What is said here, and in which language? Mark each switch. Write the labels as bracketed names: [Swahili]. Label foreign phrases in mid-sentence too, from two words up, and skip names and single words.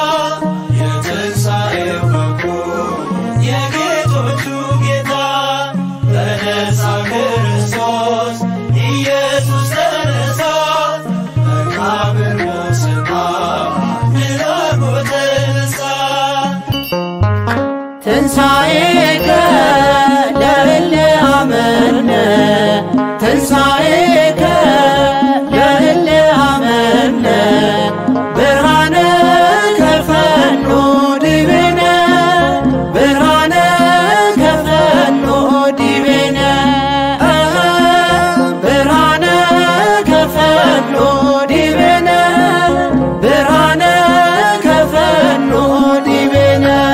[Amharic] የትንሣኤው በኩር የጌቶቹ ጌታ ተነሳ ክርስቶስ ኢየሱስ ተነሳ። መቃብር ሞስማ ድል አድርጎ ተነሳ። [Geez] ትንሣኤከ ለእለ አመነ ትንሣኤከ ለእለ አመነ ብርሃነ ከፈኖ ዲቤነ ብርሃነ ከፈኖ ዲቤነ ብርሃነ ከፈኖ ዲቤነ ብርሃነ ከፈኖ ዲቤነ